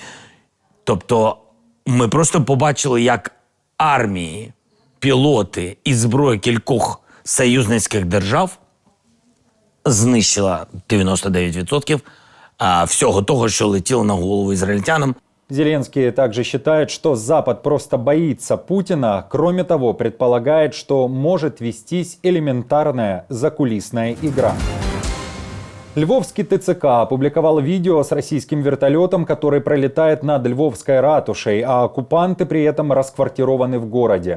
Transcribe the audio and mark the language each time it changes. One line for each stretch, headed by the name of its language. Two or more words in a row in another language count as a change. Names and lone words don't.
Ukrainian: Тобто ми просто побачили, як армії, пілоти і зброя кількох союзницьких держав знищила 99% всього того, що летіло на голову ізраїльтянам.
Russian: Зеленский также считает, что Запад просто боится Путина. Кроме того, предполагает, что может вестись элементарная закулисная игра. Львовский ТЦК опубликовал видео с российским вертолетом, который пролетает над Львовской ратушей, а оккупанты при этом расквартированы в городе.